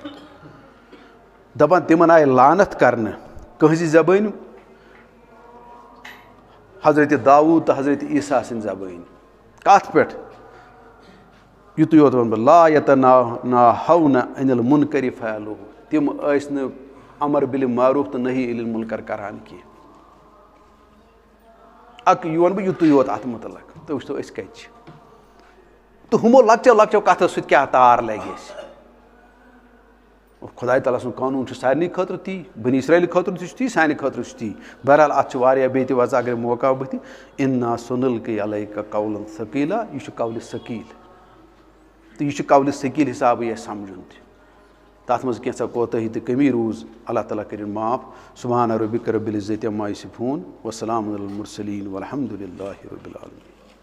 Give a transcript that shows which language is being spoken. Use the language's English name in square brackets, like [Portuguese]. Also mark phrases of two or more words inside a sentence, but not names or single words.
[Kashmiri] دَپان تِمن آیہِ لعنت کرنہٕ کٲنٛسہِ زبٲنۍ حضرت داوٗد تہٕ حضرت عیٖسیٰ سٕنٛدۍ زبٲنۍ کَتھ پٮ۪ٹھ یُتُے یوت وَنہٕ بہٕ [Arabic] لا یتناہون عن المنکر فعلوہ [Kashmiri] تِم ٲسۍ نہٕ [Arabic] امر بالمعروف [Kashmiri] تہٕ [Arabic] نہی عن المنکر [Kashmiri] کران کینٛہہ اکھ یہِ وَنہٕ بہٕ یُتُے یوت اَتھ مُتعلق تُہۍ وٕچھتو أسۍ کَتہِ چھِ تہٕ ہُمو لۄکچو لۄکچو کَتھو سۭتۍ کیٛاہ تار لگہِ اَسہِ خۄداے تعالیٰ سُنٛد قونوٗن چھُ سارنٕے خٲطرٕ تی بنی اسرائیل خٲطرٕ تہِ چھُ تی سانہِ خٲطرٕ چھُ تی بہرحال اَتھ چھِ واریاہ بیٚیہِ تہِ وَژھ اگر موقع بٕتھِ [Arabic] اِنا سُنلقی علیکَ قولا ثقیلا [Kashmiri] یہِ چھُ قولہِ ثقیٖل تہٕ یہِ چھُ قولہِ ثقیٖل حِسابٕے اَسہِ سَمجھُن تہِ تَتھ منٛز کینٛژھا کوتٲہی تہٕ کٔمی روٗز اللہ تعالیٰ کٔرِنۍ معاف [Arabic] سبحانَ ربِکَ ربِّ العزّتِ عمّا یصفوٗن وسلامُ علی المرسلیٖن والحمدُ للہ ربِ العالمیٖن